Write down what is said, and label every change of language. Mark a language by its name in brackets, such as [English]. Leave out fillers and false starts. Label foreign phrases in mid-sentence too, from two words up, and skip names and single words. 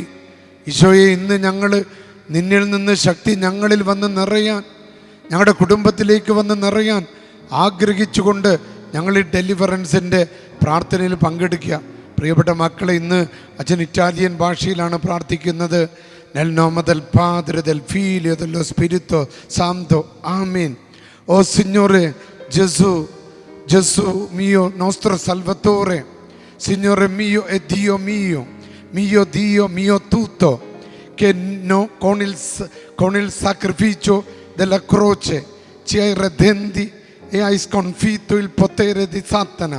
[Malayalam] ഈശോയെ, ഇന്ന് ഞങ്ങൾ നിന്നിൽ നിന്ന് ശക്തി ഞങ്ങളിൽ വന്ന് നിറയാൻ, ഞങ്ങളുടെ കുടുംബത്തിലേക്ക് വന്ന് നിറയാൻ ആഗ്രഹിച്ചുകൊണ്ട് ഞങ്ങൾ ഈ ഡെലിവറൻസിൻ്റെ പ്രാർത്ഥനയിൽ പങ്കെടുക്കുക. പ്രിയപ്പെട്ട മക്കളെ, ഇന്ന് അച്ഛൻ ഇറ്റാലിയൻ ഭാഷയിലാണ് പ്രാർത്ഥിക്കുന്നത്. [Italian] Nel nome del Padre, del Figlio e dello Spirito Santo. Amen. Oh Signore Gesù, Gesù mio, nostro Salvatore, Signore mio e Dio mio, mio Dio, mio tutto, che no, con il sacrificio della croce ci hai redenti e hai sconfitto il potere di Satana.